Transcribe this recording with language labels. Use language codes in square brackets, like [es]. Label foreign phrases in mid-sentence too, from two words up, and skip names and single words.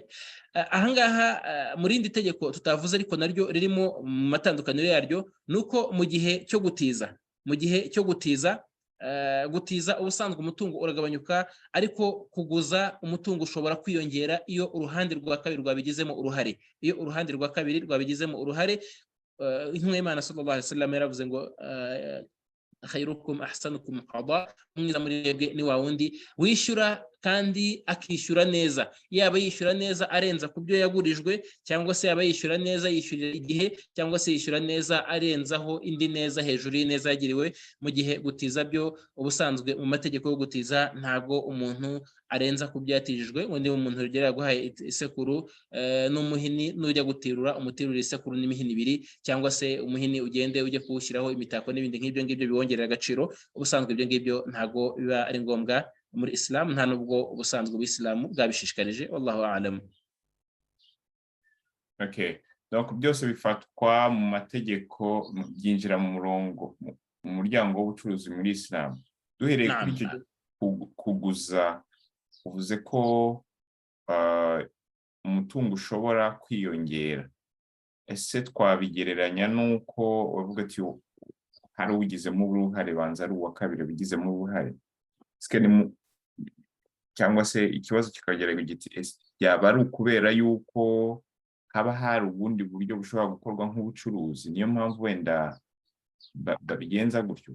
[rw] Ahangaha mu rindi tegeko tutavuze ariko naryo ririmo mu matandukaniro yaryo, nuko mu gihe cyo gutiza ubusanzwe umutungo uragabanyuka, ariko kuguza umutungo ushobora kwiyongera iyo uruhande rwa kabiri rwabigizemo uruhare. Iyo uruhande rwa kabiri rwabigizemo uruhare, intumwa y'Imana [ar] صلى الله عليه وسلم [rw] yaravuze ngo [ar] خيركم أحسنكم قضاء, [rw] umwiza muri mwebwe ni wa wundi wishyura kandi akishyura neza, yaba yishyura neza arenza ku byo yagurijwe, cyangwa se yaba yishyura neza yishyurira igihe, cyangwa se yishyura neza arenzaho indi neza hejuru y'ineza yagiriwe. Mu gihe gutiza byo ubusanzwe mu mategeko yo gutiza ntago umuntu arenza ku byo yatijijwe. Undi umuntu rugera guhaye isekuru n'umuhini, nujya gutirura umutirura isekuru n'imihini ibiri, cyangwa se umuhini ugende ujye kuwushyiraho imitako n'ibindi nk'ibyo ngibyo biwongerera agaciro. Ubusanzwe ibyo ngibyo ntago biba ari ngombwa muri Islam, nta nubwo ubusanzwe ubw'Isilamu bwabishishikarije. [ar] والله أعلم. [rw] Okay, donc byose bifatwa mu mategeko, byinjira mu muryango w'ubucuruzi muri Islam. Duhereye kuri icyo kuguza, uvuze ko umutungo ushobora kwiyongera. Ese twabigereranya n'uko wavuga ati hari uwugizemo uruhare, banza ari uwa kabiri bigizemo uruhare, cyangwa se ikibazo kikagerageza giti yaba ari ukubera yuko haba hari ubundi buryo bushobora gukorwa nk'ubucuruzi, niyo mpamvu wenda babigenza gutyo?